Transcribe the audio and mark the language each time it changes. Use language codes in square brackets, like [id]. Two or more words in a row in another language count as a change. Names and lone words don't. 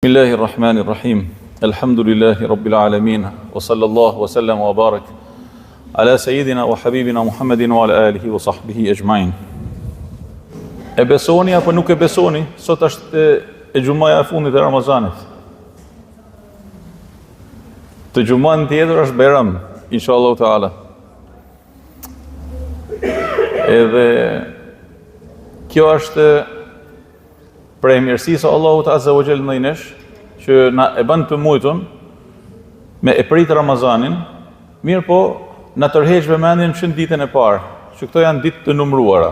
[ar] بسم الله الرحمن الرحيم. الحمد لله رب العالمين. وصلى الله وسلم وبارك على سيدنا وحبيبنا محمد وعلى آله وصحبه أجمعين. [sq] E besoni apo nuk e besoni, sot është e gjumaja e fundit e Ramazanit. Të gjumën tjetër është Bajram, [ar] إن شاء الله تعالى. [sq] Edhe kjo është prej mirësisë Allahut [ar] عز وجل [sq] ndaj nesh, që na e bën të mujtun me e prit Ramazanin, mirë po na tërheq vëmendjen që në ditën e parë, që këto janë ditë të numëruara.